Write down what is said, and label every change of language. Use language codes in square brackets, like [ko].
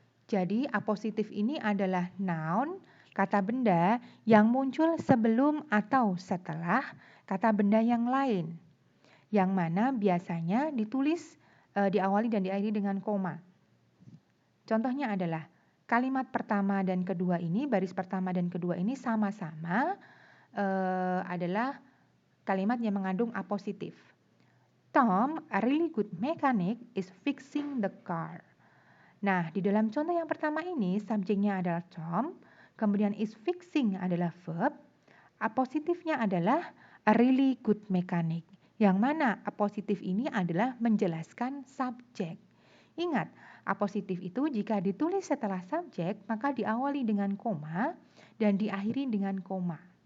[id] Jadi, appositif ini adalah noun, kata benda yang muncul sebelum atau setelah kata benda yang lain, yang mana biasanya ditulis diawali dan diakhiri dengan koma. Contohnya adalah kalimat pertama dan kedua ini, baris pertama dan kedua ini sama-sama adalah kalimat yang mengandung appositif. [en] Tom, a really good mechanic, is fixing the car. [id] Nah, di dalam contoh yang pertama ini, subjeknya adalah Tom, kemudian is fixing adalah verb, appositifnya adalah [en] a really good mechanic, [id] yang mana appositif ini adalah menjelaskan subjek. Ingat, appositif itu jika ditulis setelah subjek, maka diawali dengan koma dan diakhiri dengan koma.